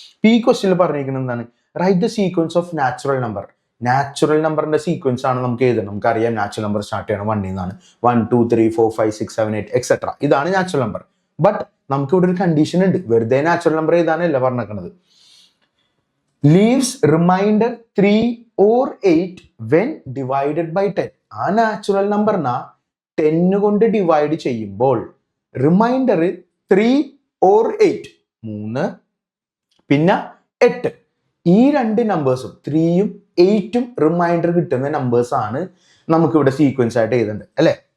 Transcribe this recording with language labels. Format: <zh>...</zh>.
<ml>അപ്പൊ ഈ ക്വസ്റ്റ്യനിൽ പറഞ്ഞിരിക്കുന്നത് എന്താണ്,</ml> <en>Write the sequence of natural number.</en> <ml>Natural നമ്പറിന്റെ സീക്വൻസ് ആണ് നമുക്ക് എഴുതുന്നത്. നമുക്കറിയാം നാച്ചുറൽ നമ്പർ സ്റ്റാർട്ട് ചെയ്യണം 1 നിന്നാണ്. 1, 2, 3, 4, 5, 6, 7, 8 എക്സെട്ര. ഇതാണ് നാച്ചുറൽ നമ്പർ. ബട്ട് നമുക്ക് ഇവിടെ ഒരു കണ്ടീഷൻ ഉണ്ട്. വെറുതെ natural number എഴുതാനല്ല പറഞ്ഞേക്കണത്.</ml> <en>Leaves remainder 3 or 8 when divided by 10.</en> <ml>ആ നാച്ചുറൽ നമ്പറിനെ 10 കൊണ്ട് ഡിവൈഡ് ചെയ്യുമ്പോൾ റിമൈൻഡർ 3 or 8, 3 പിന്നെ 8. ഈ 2 നമ്പേഴ്സും 3ഉം 8ഉം റിമൈൻഡർ കിട്ടുന്ന നമ്പേഴ്സ് ആണ് നമുക്ക് ഇവിടെ സീക്വൻസ് ആയിട്ട് എഴുതേണ്ടത് അല്ലെ.</ml>